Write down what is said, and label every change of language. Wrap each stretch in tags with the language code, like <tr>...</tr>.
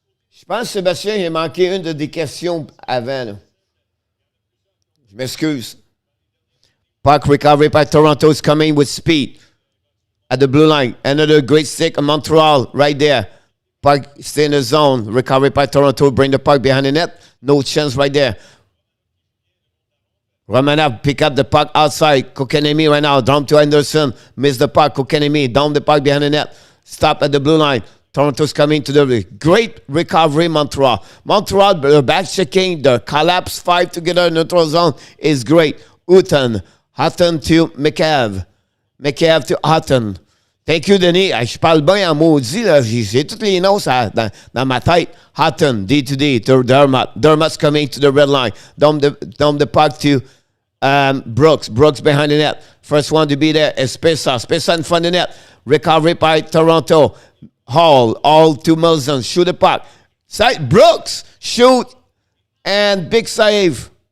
<fr>Je pense que Sébastien, il a manqué une des questions avant. Là. Je m'excuse.</fr> <en>Puck recovery by Toronto is coming with speed at the blue line. Another great stick of Montreal right there. Puck stay in the zone. Recovery by Toronto. Bring the puck behind the net. No chance right there. Romanov pick up the puck outside. Kokanemi right now. Down to Anderson. Miss the puck. Kokanemi down the puck behind the net. Stop at the blue line. Toronto's coming to the great recovery, Montreal. Montreal, the back checking, the collapse 5 together in neutral zone is great. Hutton to McCabe. McCabe to Hutton. Thank you, Denis.</en> <fr>Je parle bien en maudit. J'ai toutes les noms dans ma tête.</fr> <en>Hutton, D2D to Dermott. Dermott's coming to the red line. Down the puck to Brooks. Brooks behind the net. First one to be there is Spessa. Spessa in front of the net. Recovery by Toronto. Hall, all to Milson. Shoot the puck. Side Brooks, shoot, and big save.</en>